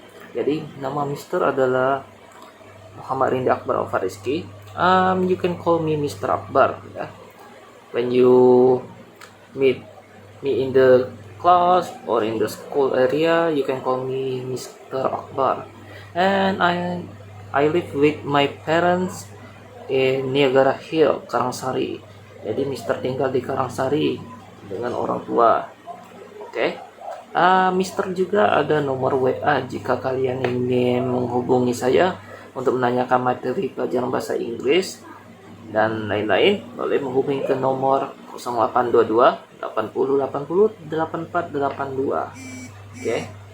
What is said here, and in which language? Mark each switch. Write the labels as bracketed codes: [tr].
[id] Jadi nama Mister adalah Muhammad Indi Akbar Alfariski. [en] You can call me Mr. Akbar. Ya. When you meet me in the class or in the school area, you can call me Mr. Akbar. And I live with my parents in Niagara Hill, Karangsari. [id] Jadi Mister tinggal di Karangsari dengan orang tua. Oke. Mister juga ada nomor WA jika kalian ingin menghubungi saya untuk menanyakan materi pelajaran bahasa Inggris dan lain-lain. Boleh menghubungi ke nomor 0822 80 80 8482. Oke.